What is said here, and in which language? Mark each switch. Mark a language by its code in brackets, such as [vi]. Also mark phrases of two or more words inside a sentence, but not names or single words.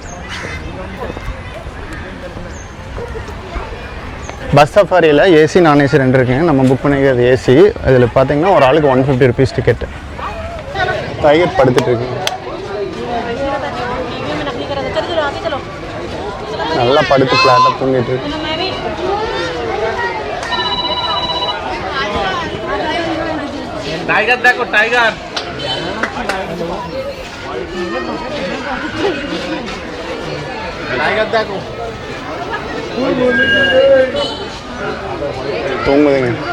[ta] பஸ் சஃபாரியில் [en] AC non AC [ta] 2 இருக்குங்க. நம்ம புக் பண்ணிக்கிறது ஏசி. இதில் பார்த்தீங்கன்னா ஒரு ஆளுக்கு 150 [en] rupees ticket. [ta] டைகர் படுத்துட்டு இருக்குங்க. நல்லா படுத்து ஃப்ளாட்டாக தூங்கிட்டு இருக்கு. [hi] टाइगर देखो टाइगर टाइगर देखो [ta] தூங்குதுங்க.